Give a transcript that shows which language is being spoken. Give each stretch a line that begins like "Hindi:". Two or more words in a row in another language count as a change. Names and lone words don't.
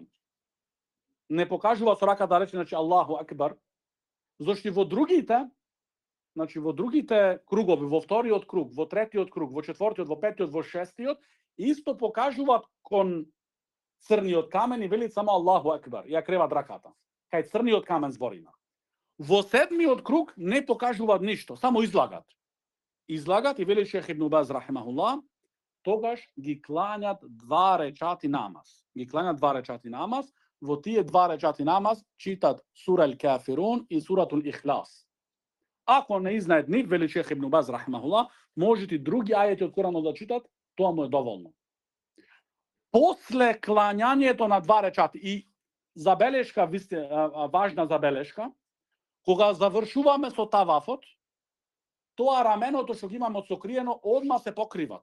Macedonian: Не покажуваат со рака да рече, значи
Arabic: الله أكبر,
Macedonian: зашто во другите кругови, во вториот круг, во третиот круг, во четвртиот, во петиот, во шестиот, исто покажуваат кон црниот камен и велит само
Arabic: الله أكبر,
Macedonian: ја креват раката. Кај црниот камен збориме. Во седмиот круг не покажуваат ништо, само излагат. Излагат и вели Шех Ибн Баз рахимахуллах, тогаш ги кланјат 2 рекати намаз. Во тие 2 рекати намаз читат сура Ал-Кафирун и суратул Ихлас. Ако не изнаат нив, вели Шех Ибн Баз рахимахуллах, можете и други ајети од Куранот да читат, тоа му е доволно. После клањањето на 2 рекати и забелешка, важна забелешка, кога завршуваме со тавафот, тоа раменото што ги имаме одсокриено, одма се покриват.